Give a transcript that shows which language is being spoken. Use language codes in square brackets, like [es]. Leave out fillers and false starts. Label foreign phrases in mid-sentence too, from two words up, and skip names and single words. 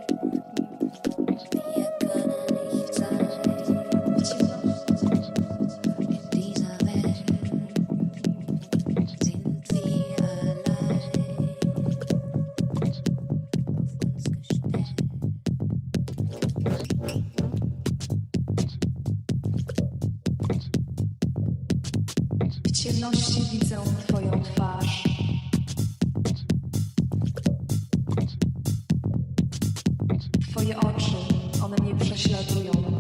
[de] Wir können nicht sein in dieser Welt sind wir allein auf uns gestellt. [pl] W ciemności widzę Twoją twarz. Twoje oczy, one mnie prześladują.